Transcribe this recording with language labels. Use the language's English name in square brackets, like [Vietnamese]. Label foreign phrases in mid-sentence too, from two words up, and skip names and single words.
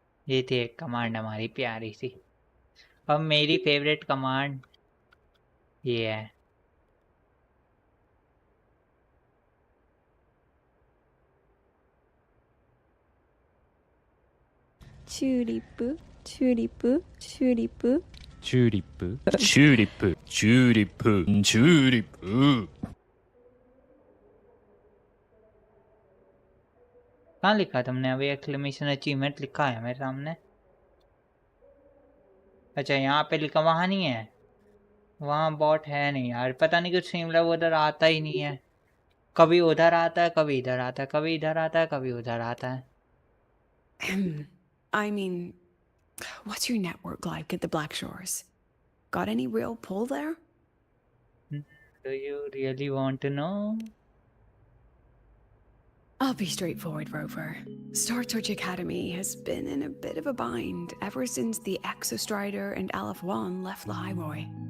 [Hindi] ये थी एक कमांड हमारी प्यारी सी। और मेरी [English] favorite command [Hindi] ये है। [Japanese] チューリップ、チューリップ、チューリップ. チューリップチューリップチューリップチューリップ [Hindi] कहाँ लिखा तुमने अभी? [English] exclamation achievement [Hindi] लिखा है मेरे सामने। अच्छा यहाँ पे लिखा, वहाँ नहीं है, वहाँ बॉट है नहीं यार। पता नहीं कुछ सिमिलर उधर आता ही नहीं है। कभी उधर आता है, कभी इधर आता है, कभी इधर आता है, कभी उधर आता है। [English] I mean, what's your network like at the Black Shores? Got any real pull there? Do you really want to know? I'll be straightforward, Rover. Star Search Academy has been in a bit of a bind ever since the Exostrider and Aleph 1 left Lahai.